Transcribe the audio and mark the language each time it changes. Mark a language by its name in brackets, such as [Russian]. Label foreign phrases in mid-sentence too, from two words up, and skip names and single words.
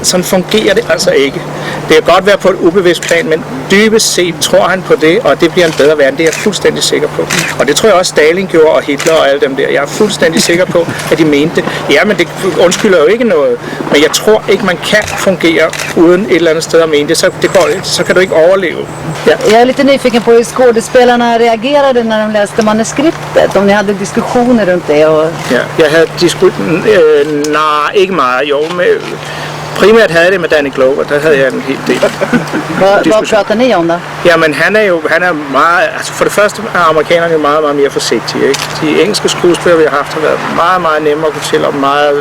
[Danish] Sådan fungerer det altså ikke. Det kan godt være på et ubevidst plan, men dybest set tror han på det, og det bliver en bedre verden. Det er jeg fuldstændig sikker på. Og det tror jeg også Stalin gjorde, og Hitler og alle dem der. Jeg er fuldstændig sikker på, at de mente det. Ja, men det undskylder jo ikke noget. Men jeg tror ikke, man kan fungere uden et eller andet sted at mene det. Så kan du ikke overleve. Ja. [Swedish] Jag är lite nyfiken på hur skådespelarna reagerade när de läste manuskriptet, om ni hade diskussioner runt det. [Danish] Ja, jeg havde nej, ikke meget. Jo, primært havde det med Danny Glover, der havde jeg en hel del. [Swedish] Hvad prater ni om da? [Danish] Jamen han er meget, altså for det første er amerikanerne jo meget, meget mere forsigtige, ikke? De engelske skuespillere, vi har haft, har været meget, meget nemme at kunne fortælle om meget.